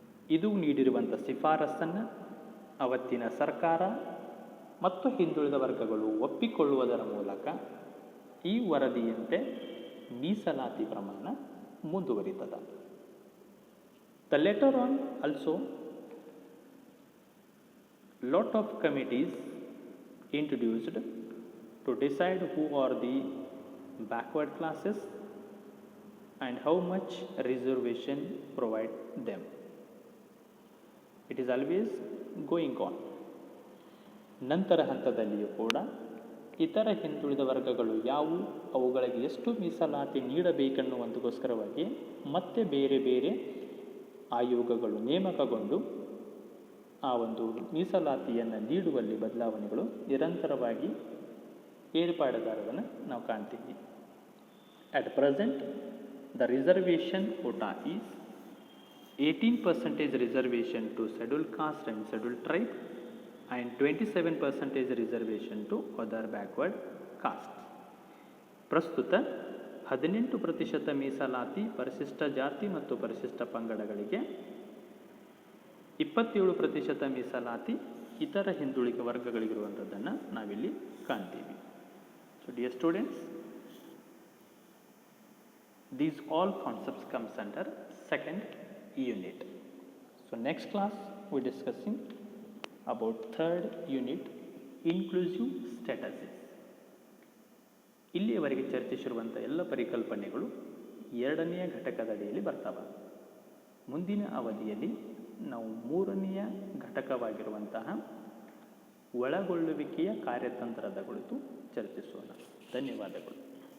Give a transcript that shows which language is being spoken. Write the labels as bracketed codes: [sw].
[kn] ಇದು ನೀಡಿರುವಂಥ ಶಿಫಾರಸನ್ನು ಅವತ್ತಿನ ಸರ್ಕಾರ ಮತ್ತು ಹಿಂದುಳಿದ ವರ್ಗಗಳು ಒಪ್ಪಿಕೊಳ್ಳುವುದರ ಮೂಲಕ ಈ ವರದಿಯಂತೆ ಮೀಸಲಾತಿ ಪ್ರಮಾಣ ಮುಂದುವರಿತದೆ. [en] The later on also lot of committees introduced to decide who are the backward classes and how much reservation provide them. It is always going on. [kn] ನಂತರ ಹಂತದಲ್ಲಿಯೂ ಕೂಡ ಇತರ ಹಿಂದುಳಿದ ವರ್ಗಗಳು ಯಾವುವು, ಅವುಗಳಿಗೆ ಎಷ್ಟು ಮೀಸಲಾತಿ ನೀಡಬೇಕೆನ್ನುವಂತಗೋಸ್ಕರವಾಗಿ ಮತ್ತೆ ಬೇರೆ ಬೇರೆ ಆಯೋಗಗಳು ನೇಮಕಗೊಂಡು ಆ ಒಂದು ಮೀಸಲಾತಿಯನ್ನು ನೀಡುವಲ್ಲಿ ಬದಲಾವಣೆಗಳು ನಿರಂತರವಾಗಿ ಏರ್ಪಾಡುಗಾರರನ್ನು ನಾವು ಕಾಣ್ತೀವಿ. [en] At present, the reservation quota is 18% reservation to scheduled caste and scheduled tribe and 27% reservation to other backward castes. [kn] ಪ್ರಸ್ತುತ 18% ಮೀಸಲಾತಿ ಪರಿಶಿಷ್ಟ ಜಾತಿ ಮತ್ತು ಪರಿಶಿಷ್ಟ ಪಂಗಡಗಳಿಗೆ, 27% ಮೀಸಲಾತಿ ಇತರ ಹಿಂದುಳಿದ ವರ್ಗಗಳಿಗಿರುವಂಥದ್ದನ್ನು ನಾವಿಲ್ಲಿ ಕಾಣ್ತೀವಿ. [en] So dear students, these all concepts comes under second unit. So next class we discussing about third unit, inclusive statuses. [kn] ಇಲ್ಲಿಯವರೆಗೆ ಚರ್ಚಿಸಿರುವಂಥ ಎಲ್ಲ ಪರಿಕಲ್ಪನೆಗಳು ಎರಡನೆಯ ಘಟಕದಡಿಯಲ್ಲಿ ಬರ್ತವೆ. ಮುಂದಿನ ಅವಧಿಯಲ್ಲಿ ನಾವು ಮೂರನೆಯ ಘಟಕವಾಗಿರುವಂತಹ ಒಳಗೊಳ್ಳುವಿಕೆಯ ಕಾರ್ಯತಂತ್ರದ ಕುರಿತು ಚರ್ಚಿಸೋಣ. ಧನ್ಯವಾದಗಳು.